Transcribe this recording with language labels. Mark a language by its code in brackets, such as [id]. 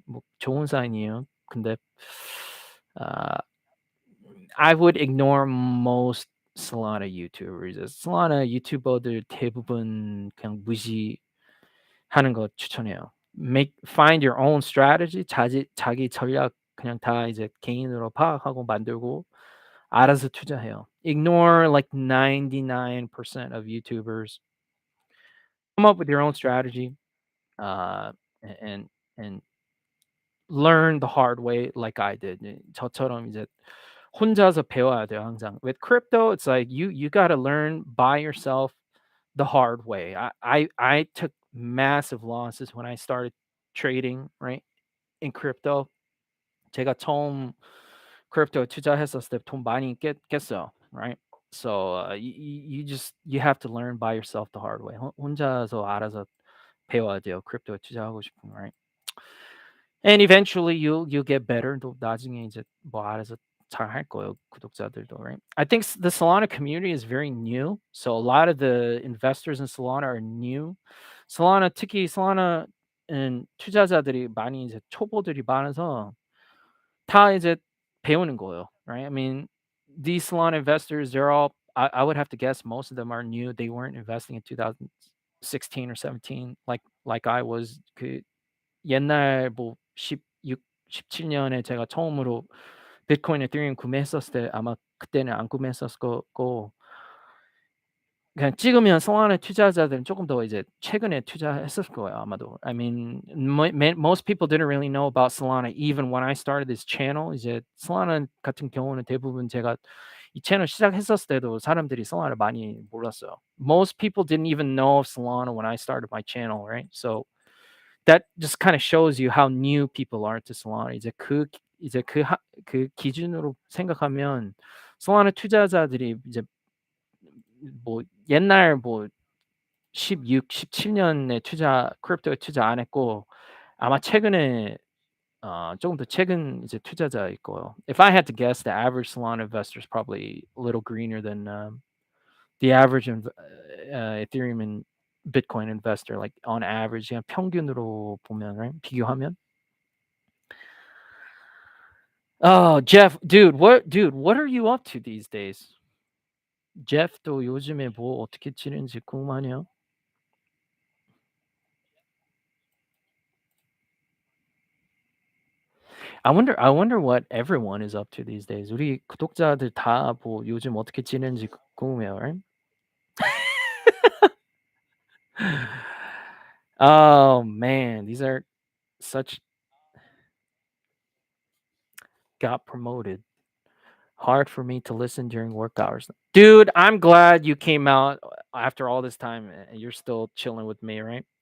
[ko] 뭐 좋은 사인이에요. 근데 [en] uh, I would ignore most Solana YouTubers. [ko] Solana 유튜버들 대부분 그냥 무시하는 거 추천해요. [en] Find your own strategy. [ko] 자기 전략 그냥 다 이제 개인으로 파악하고 만들고 알아서 투자해요. [en] Ignore like 99% of YouTubers. Come up with your own strategy. Uh, and and learn the hard way like I did. [ko] 저처럼 이제 혼자서 배워야 돼요, 항상. [en] With crypto, it's like you got to learn by yourself the hard way. I took massive losses when I started trading, right? In crypto. [ko] 제가 처음 크립토 투자했었을 때 돈 많이 깼어요, [en] right? So you have to learn by yourself the hard way. [ko] 혼자서 알아서 배워야 돼요. 크립토 투자하고 싶으면, [en] right? And eventually you'll get better. [ko] 또 나중에 이제 뭐 알아서 잘할 거예요, 구독자들도, [en] right? I think the Solana community is very new. So a lot of the investors in Solana are new. [ko] 특히 Solana는 투자자들이 많이 이제 초보들이 많아서 다 이제 배우는 거예요, [en] right? I mean, these Solana investors, they're all I would have to guess most of them are new. They weren't investing in 2016 or 17 like I was. [ko] 그 옛날 뭐 17년에 제가 처음으로 비트코인, 에thereum 구매했었을 때 아마 그때는 안 구매했었을 거고 그냥 찍으면 성공하는 투자자들은 조금 더 이제 최근에 투자했을 거예요, 아마도. [en] I mean, most people didn't really know about Solana even when I started this channel. [ko] 이제 Solana 같은 경우는 대부분 제가 이 채널 시작했었을 때도 사람들이 Solana를 많이 몰랐어요. [en] Most people didn't even know of Solana when I started my channel, right? So that just kind of shows you how new people are to Solana. [ko] 그 기준으로 생각하면 Solana 투자자들이 이제 뭐 옛날 뭐 16, 17년에 크립토에 투자 안 했고 아마 최근에 조금 더 최근 이제 투자자일 거예요. [en] If I had to guess, the average Solana investor is probably a little greener than the average Ethereum and Bitcoin investor. Like on average, [ko] 그냥 평균으로 보면, [en] right? [ko] 비교하면. [en] Oh, Jeff, what are you up to these days? [ko] Jeff도 요즘에 뭐 어떻게 지내는지 궁금하네요. [en] I wonder what everyone is up to these days. [ko] 우리 구독자들 다 뭐 요즘 어떻게 지내는지 궁금해요, [en] right? Oh man, these are such got promoted. Hard for me to listen during work hours. Dude, I'm glad you came out after all this time and you're still chilling with me, right?